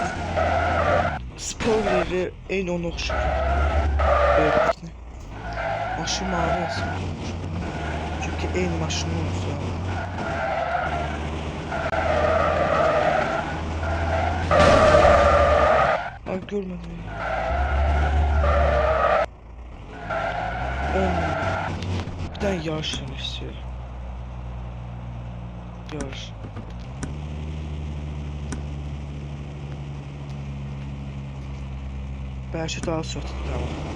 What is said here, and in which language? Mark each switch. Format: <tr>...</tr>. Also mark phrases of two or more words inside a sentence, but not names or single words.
<az>Spoiler'i eyni ona oxşayır. Böyüklərini. Maşın mavi olsun. Çünkü eyni maşın olsun. Ay görmedim.</az> <tr>Bir tane yarış demek istiyorum. Yarış. Belki daha sonra tamam.</tr>